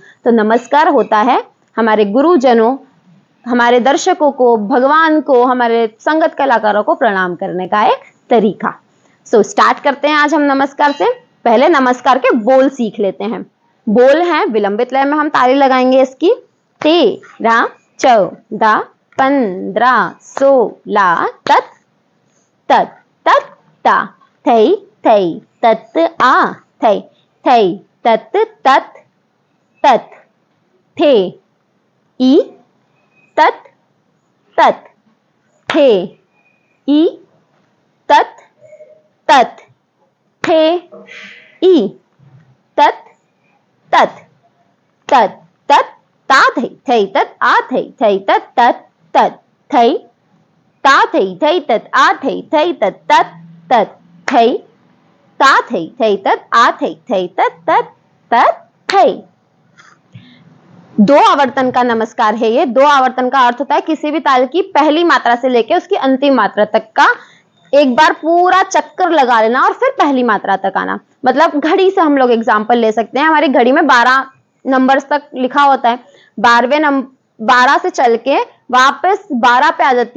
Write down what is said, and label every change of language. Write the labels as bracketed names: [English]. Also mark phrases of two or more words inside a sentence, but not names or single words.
[Hindi] तो नमस्कार होता है हमारे गुरुजनों, हमारे दर्शकों को, भगवान को, हमारे संगत कलाकारों को प्रणाम करने का एक तरीका। सो स्टार्ट करते हैं आज हम नमस्कार से। पहले नमस्कार के बोल सीख लेते हैं। बोल हैं विलंबित लय में हम ताली लगाएंगे इसकी 13 14 15 16 तत तत तत ता थई थई तत आ थई थई तत तत तत थे ई तत तत थे ई तत तत थे ई तत तत तत तत ता थई तत आ थई तत तत तत थई ता थई तत आ थई तत तत तत थई ता थई तत आ थई तत तत तत थई। 2 आवर्तन का नमस्कार है ये। 2 आवर्तन का अर्थ होता है किसी भी ताल की पहली मात्रा से लेकर उसकी अंतिम मात्रा तक का एक बार पूरा चक्कर लगा लेना और फिर पहली मात्रा तक आना। मतलब घड़ी से हम लोग एग्जांपल ले सकते हैं। हमारी घड़ी में 12 नंबर्स तक लिखा होता है, 12 से चल के वापस 12 पे आ जाती है।